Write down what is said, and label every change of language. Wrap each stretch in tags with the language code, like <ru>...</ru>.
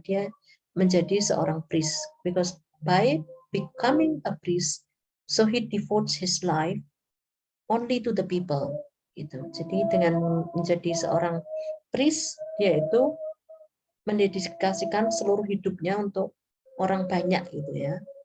<id>Dia menjadi seorang priest.</id> <en>Because by becoming a priest, so he devotes his life only to the people.</en> <id>Gitu. Jadi dengan menjadi seorang priest, dia itu mendedikasikan seluruh hidupnya untuk orang banyak gitu ya.</id>